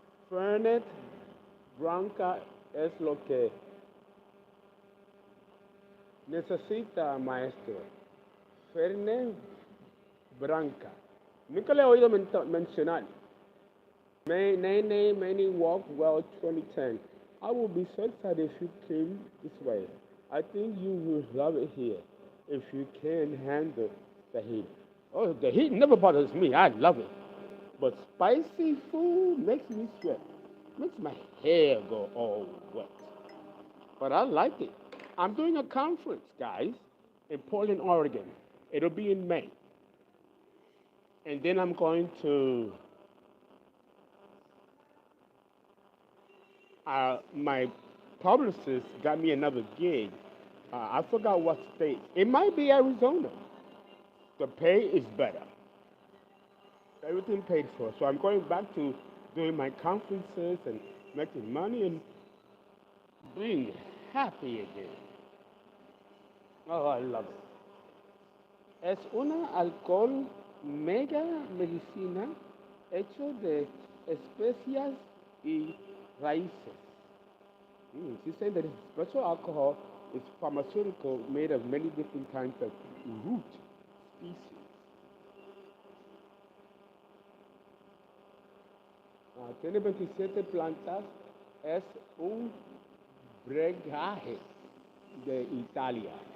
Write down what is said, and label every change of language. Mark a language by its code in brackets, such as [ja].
[es] Fernet Branca es lo que necesita, maestro. Fernet Branca. Nunca le he oído mencionar. Many walk well 2010. [en] I will be so excited if you came this way. I think you will love it here if you can handle the heat. Oh, the heat never bothers me. I love it. But spicy food makes me sweat. Makes my hair go all wet. But I like it. I'm doing a conference, guys. in Portland, Oregon. It'll be in May. And then I'm going to my publicist got me another gig. I forgot what state. It might be Arizona. The pay is better. Everything paid for. So I'm going back to doing my conferences and making money and being happy again. Oh, I love it. [es] Es una alcohol mega medicina hecho de especias y raíces. [en] She's saying that special alcohol is pharmaceutical made of many different kinds of root species. [es] Tiene 27 plantas. Es un brebaje de Italia.